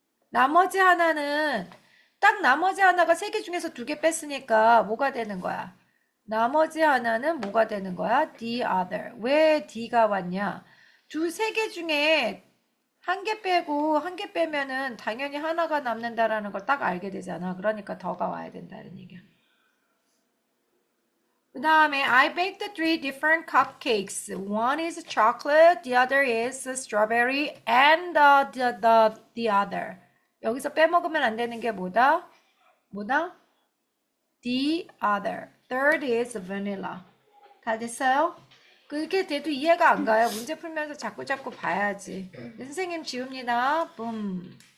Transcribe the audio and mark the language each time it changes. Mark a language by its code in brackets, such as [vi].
[ko] 나머지 하나는 딱 나머지 하나가 세 개 중에서 두 개 뺐으니까 뭐가 되는 거야? 나머지 하나는 뭐가 되는 거야? the other. 왜 D가 왔냐? 세 개 중에 한 개 빼고 한 개 빼면은 당연히 하나가 남는다라는 걸 딱 알게 되잖아. 그러니까 더가 와야 된다는 얘기야. 그 다음에 [en] I baked 3 different cupcakes. One is chocolate, the other is strawberry, and the other. [ko] 여기서 빼먹으면 안 되는 게 뭐다? 뭐다? [en] The other. Third is vanilla. [ko] 다 됐어요? 그렇게 돼도 이해가 안 가요. 문제 풀면서 자꾸 봐야지. 선생님 지웁니다. 붐.